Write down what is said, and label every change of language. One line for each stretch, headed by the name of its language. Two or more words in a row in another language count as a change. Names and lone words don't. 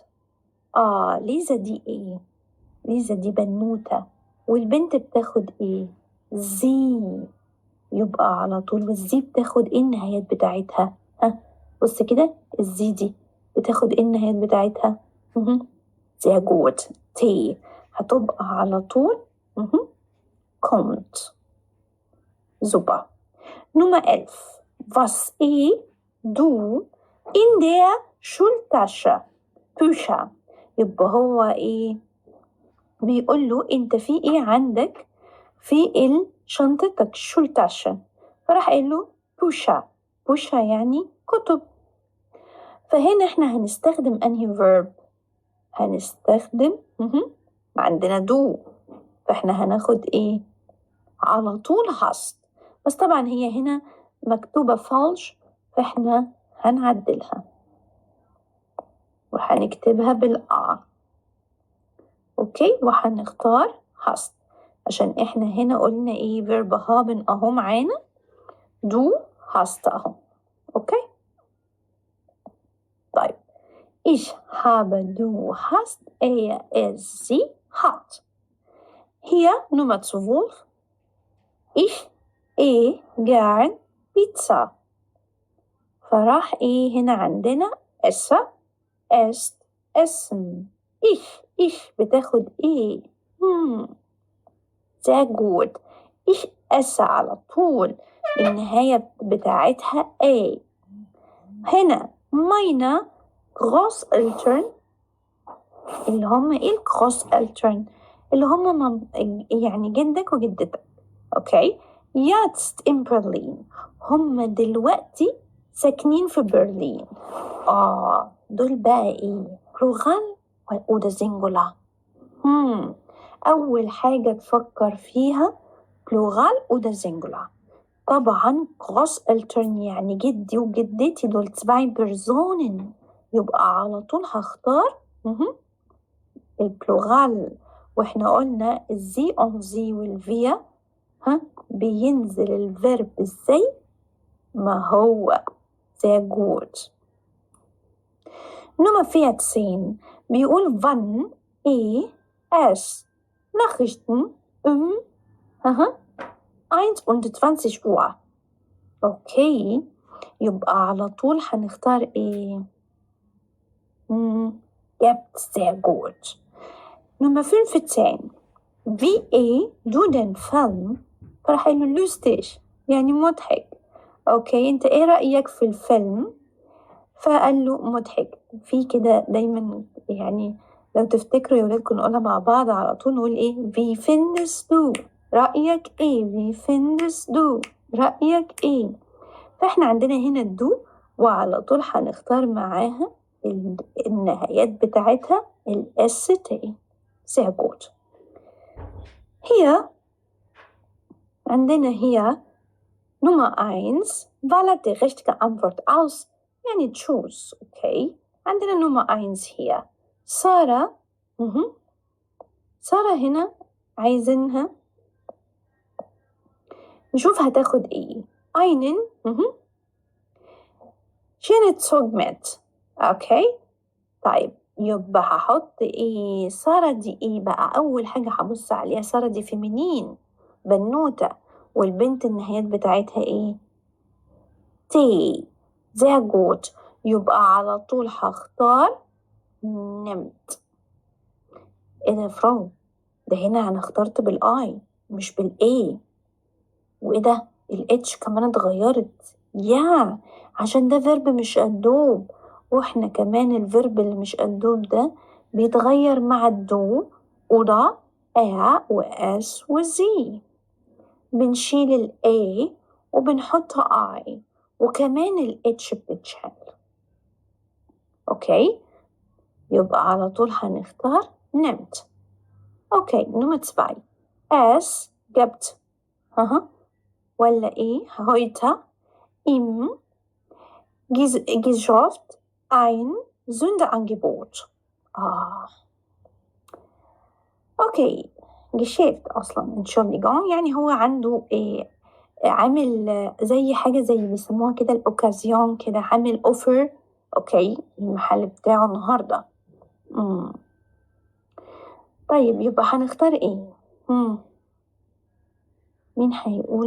Arabic: ليزا دي ايه؟ ليزا دي بنوتة والبنت بتاخد ايه؟ زي. يبقى على طول والزي بتاخد ايه النهايات بتاعتها؟ بص كده الزي دي بتاخد ايه النهايات بتاعتها؟
German: sehr gut.
Arabic: تي هتبقى على طول kommt.
German: super. Nummer 11. Was du in der Schultasche? Bücher.
Arabic: يبقى هو ايه؟ بيقول له انت في ايه عندك في شنطتك شولتاشة. فراح قال له بوشا يعني كتب. فهنا احنا هنستخدم انهي verb؟ هنستخدم عندنا دو، فاحنا هناخد ايه؟ على طول hast. بس طبعا هي هنا مكتوبة falsch، فاحنا هنعدلها وهنكتبها بالآ. اوكي، وهنختار hast عشان احنا هنا قلنا ايه؟ verb haben اهو معانا.
German: du hast اهو.
Arabic: اوكي طيب
German: ich habe, du hast, er, es, sie hat. Hier Nummer 12. Ich gern Pizza.
Arabic: فراح ايه هنا عندنا esse, esst, essen. ich بتاخد ايه؟
German: sehr gut.
Arabic: ich esse على طول النهاية بتاعتها a. هنا
German: meine Großeltern
Arabic: اللي هم ايه Großeltern؟ اللي هم يعني جدك وجدتك. اوكي،
German: jetzt in Berlin.
Arabic: هم دلوقتي ساكنين في برلين. دول بقى ايه؟ plural ولا singular؟ أول حاجة تفكر فيها plural وده singular. طبعا Großeltern يعني جدي وجدتي دول
German: 2 Personen،
Arabic: يبقى على طول هختار البلورال. واحنا قلنا الزي اون زي والفيا بينزل الفيرب ازاي؟ ما هو
German: sehr gut. Nummer 14 بيقول wann es Nachrichten 21 Uhr.
Arabic: اوكي، يبقى على طول هنختار ايه؟
German: Gibt sehr gut. Nummer 15 wie du den Film.
Arabic: فراح له lustig يعني مضحك. اوكي، انت ايه رأيك في الفيلم؟ فقال له مضحك. في كده دايما يعني لو تفتكروا يا ولادكم نقولها مع بعض على طول، نقول ايه؟
German: wie findest du؟
Arabic: رأيك ايه؟
German: wie findest du؟
Arabic: رأيك ايه؟ فاحنا عندنا هنا الدو وعلى طول هنختار معاها النهايات بتاعتها ST.
German: sehr gut.
Arabic: هي عندنا هي
German: Nummer 1 wähle die richtige Antwort aus يعني
English: choose. okay.
Arabic: عندنا Nummer 1 هي سارة. سارة هنا عايزينها نشوف هتاخد ايه.
German: einen schönen Zug mit.
Arabic: اوكي طيب يبقى هحط ايه؟ سارة دي ايه بقى؟ اول حاجة هبص عليها سارة دي فيمينين بنوتة، والبنت النهايات بتاعتها ايه؟ تي. sehr gut. يبقى على طول هختار نمت. ايه ده يا فرو؟ ده هنا انا اخترت بالاي مش بالاي، وايه ده الاتش كمان اتغيرت عشان ده فيرب مش قدوب، واحنا كمان الفيرب اللي مش قدوب ده بيتغير مع الدو ودا واس وزي. بنشيل الاي وبنحطها اي، وكمان الاتش بتتشال. اوكي يبقى على طول هنختار نمت. اوكي نمرة
German: 2 es gibt
Arabic: ولا ايه
German: heute im Geschäft ein Sonderangebot.
Arabic: اوكي Geschäft اصلا Entschuldigung يعني هو عنده ايه؟ عامل زي حاجة زي بيسموها كده الأوكازيون كده، عامل اوفر. اوكي المحل بتاعه النهاردة. طيب يبقى هنختار ايه؟ مين هيقول؟